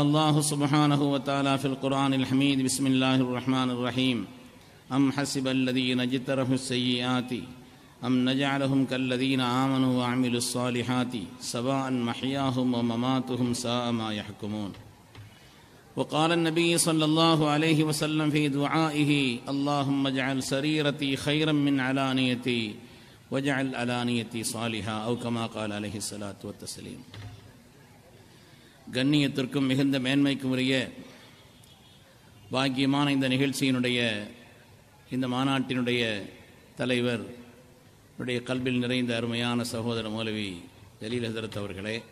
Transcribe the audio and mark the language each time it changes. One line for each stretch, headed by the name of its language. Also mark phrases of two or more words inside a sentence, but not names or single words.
Arabic: الله سبحانه وتعالى في القرآن الحميد بسم الله الرحمن الرحيم أم حسب الذين اجترحوا السيئات أم نجعلهم كالذين آمنوا وعملوا الصالحات سواء محياهم ومماتهم ساء ما يحكمون وقال النبي صلى الله عليه وسلم في دعائه اللهم اجعل سريرتي خيرا من علانيتي واجعل علانيتي صالحا أو كما قال عليه الصلاة والتسليم.
Tamil: கண்ணியத்திற்கும் மிகுந்த மேன்மைக்கும் உரிய பாக்கியமான இந்த நிகழ்ச்சியினுடைய இந்த மாநாட்டினுடைய தலைவர் கல்பில் நிறைந்த அருமையான சகோதர மௌலவி ஜலீல் ஹஸரத் அவர்களே,